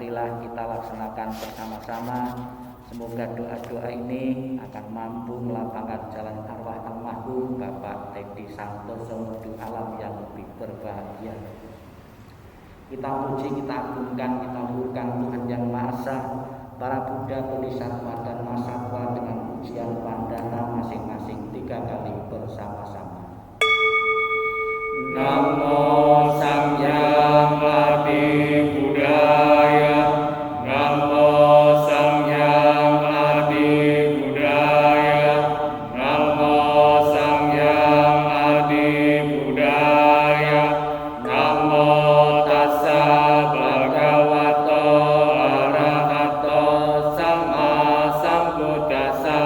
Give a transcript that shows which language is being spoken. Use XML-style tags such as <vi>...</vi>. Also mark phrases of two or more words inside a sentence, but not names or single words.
<id>Marilah kita laksanakan bersama-sama Semoga doa-doa ini akan mampu melapangkan jalan arwah almarhum Bapak Teddy Santoso menuju alam yang lebih berbahagia. Kita puji, kita agungkan, kita luhurkan Tuhan Yang Maha Esa, para Buddha, Bodhisattva dan Mahasatwa dengan pujian pandana masing-masing 3 kali bersama-sama.</id> <pi>Namo Samgyang Adi Buddhaya, Namo Samgyang Adi Buddhaya, Namo Samgyang Adi Buddhaya, Namo Tassa Bhagavato Arahato Sama Sambuddhassa,</pi>